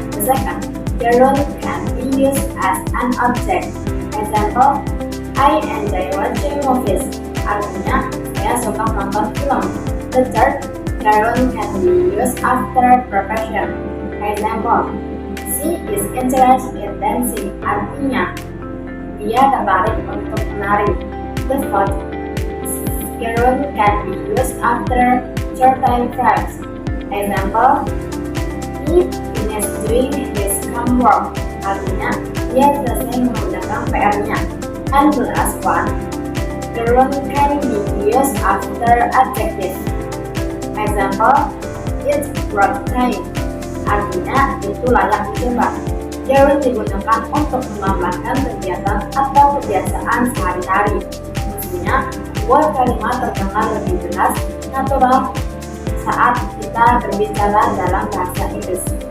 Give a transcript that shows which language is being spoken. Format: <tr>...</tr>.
<en>The second, gerund can be used as an object. Example, I enjoy watching movies.</en> <id>Artinya, saya suka menonton film.</id> <en>The third, gerund can be used after profession. Example, she is interested in dancing.</en> <id>Artinya, dia tertarik untuk menari.</id> <en>The fourth, gerund can be used after certain verbs. Example, he finished doing his homework.</en> <id>Artinya, dia selesai mengerjakan PR-nya.</id> <en>And the last one, gerund can be used after adjective. Example, it's worth trying.</en> <id>Artinya, itu layak dicoba. Gerund digunakan untuk melambangkan kegiatan atau kebiasaan sehari-hari. Mestinya, buat kalimat terdengar lebih jelas, natural saat kita berbicara dalam bahasa Inggris.</id>